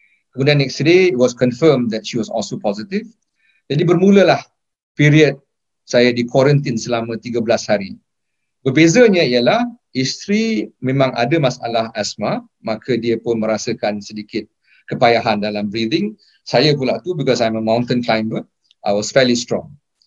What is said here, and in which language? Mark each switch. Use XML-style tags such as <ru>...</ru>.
<ms>Kemudian</ms> <en>next day it was confirmed that she was also positive.</en> <ms>Jadi bermulalah period saya di quarantine selama 13 hari. Berbezanya ialah isteri memang ada masalah asma, maka dia pun merasakan sedikit kepayahan dalam breathing. Saya pula tu,</ms> <en>because I'm a mountain climber, I was fairly strong.</en>